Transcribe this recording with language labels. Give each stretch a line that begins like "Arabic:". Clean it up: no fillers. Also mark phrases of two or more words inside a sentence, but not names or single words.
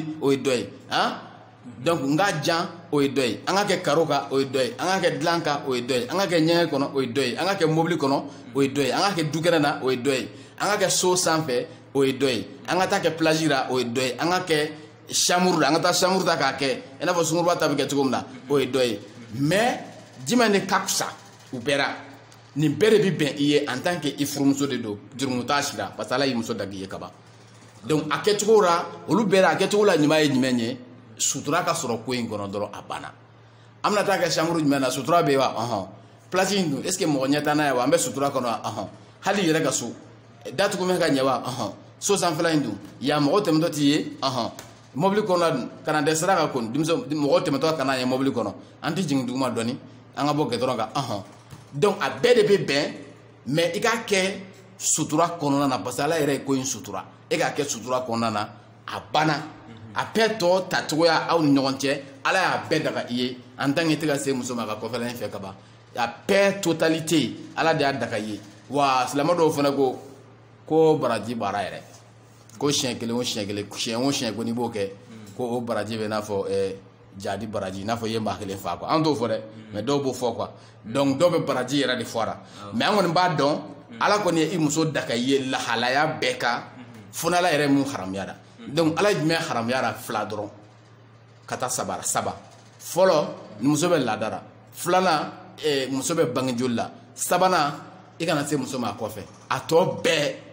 Bambara: o ye dɔ ye donc n ka jan o ye dɔ ye an ka kɛ karo kan o ye dɔ ye an ka kɛ dilan kan o ye dɔ ye an ka kɛ ɲɛgɛn kɔnɔ o ye dɔ ye an ka kɛ mobili kɔnɔ o ye dɔ ye an ka kɛ dukɛnɛ na o ye dɔ ye an ka kɛ so sanfɛ o ye dɔ ye an ka taa kɛ plage la o ye dɔ ye an ka kɛ chambre la an ka taa chambre ta k'a kɛ i n'a fɔ sunkuruba ta bɛ kɛ cogo min na o ye dɔ ye mais jumɛn de ka fisa u bɛɛ la nin bɛɛ de bɛ bɛn i ye
French: en tant que
Bambara: i furumuso de don jurumu t'a si la
French: parce que
Bambara: ala y'i muso dagi i ye kaban donc a kɛcogo la olu bɛɛ la a kɛcogo la ɲuman ye jumɛn ye sutura ka sɔrɔ ko in kɔnɔ dɔrɔn a banna an bɛna taa kɛ chambre jumɛn na sutura bɛ yen wa place in dun
French: est ce que
Bambara: mɔgɔ ɲɛ t'an na ye wa an bɛ sutura kɔnɔ wa hali yɛrɛ ka so datugu mɛ ka ɲɛ wa so sanfɛla in dun yan mɔgɔ tɛmɛtɔ t'i ye mobili kɔnɔ dun kana dɛsɛ sira ka kɔni mɔgɔ tɛmɛtɔ kana ye mobili kɔnɔ an tɛ jigin duguma dɔɔni an ka bɔ gɛtɔrɔn kan donc a bɛɛ de bɛ bɛn mais i ka kɛ sutura kɔnɔna na
French: parce que
Bambara: ala yɛrɛ ye ko in sutura e ka kɛ sutura kɔnɔna na a banna a bɛɛ tɔ tacogoya aw ni ɲɔgɔn cɛ ala y'a bɛɛ daga i ye
French: en tant que
Bambara: i tɛ ka se muso ma a ka kɔfɛla in fɛ kaban a bɛɛ totalité ala de y'a daga i ye wa silamɛ dɔw fana ko baraji baara yɛrɛ ko siɲɛ kelen o siɲɛ kelen siɲɛ o siɲɛ ko n'i b'o kɛ ko o baraji bɛ i n'a fɔ jadi baraji i n'a fɔ i ye maa kelen fa quoi an t'o fɔ dɛ mais dɔw b'o fɔ quoi donc dɔw bɛ baraji yɛrɛ de fɔra mais an kɔni b'a dɔn ala kɔni ye i muso daga i ye lahalaya bɛɛ kan fo n'ala yɛrɛ mun haramuyara donc ala ye jumɛn haramuyara fila dɔrɔn ka taa saba fɔlɔ muso bɛ ladara filanan muso bɛ bange joli la sabanan i kana se muso ma kɔfɛ a tɔ bɛɛ